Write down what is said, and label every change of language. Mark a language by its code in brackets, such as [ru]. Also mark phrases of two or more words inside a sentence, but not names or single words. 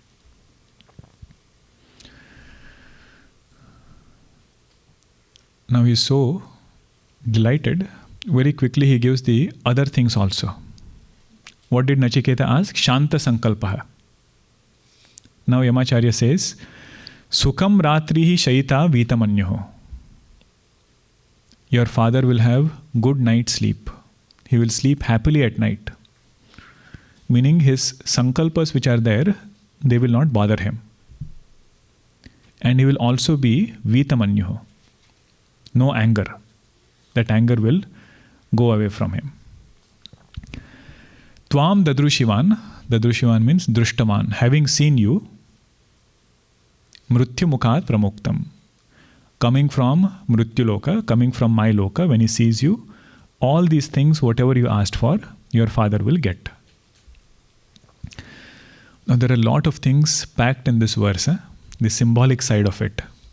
[en] Now he is so delighted, very quickly he gives the other things also. What did Nachiketa ask? [sa] शान्त सङ्कल्प. [en] Now Yamacharya says, [sa] सुखम् रात्रिहि शैत वितमन्युहो. [en] Your father will have good night sleep. He will sleep happily at night. Meaning his sankalpas which are there, they will not bother him. And he will also be vitamanyuho. No anger. That anger will go away from him. [sa] त्वम् ददृशिवान्. [en] Dadrushivan means drushtaman. Having seen you, [sa] मृत्युमुखात् प्रमुक्तम्. [en] Coming from mrityuloka, coming from my loka, when he sees you, all these things, whatever you asked for, your father will get. Now there are a lot of things packed in this verse, the symbolic side of it.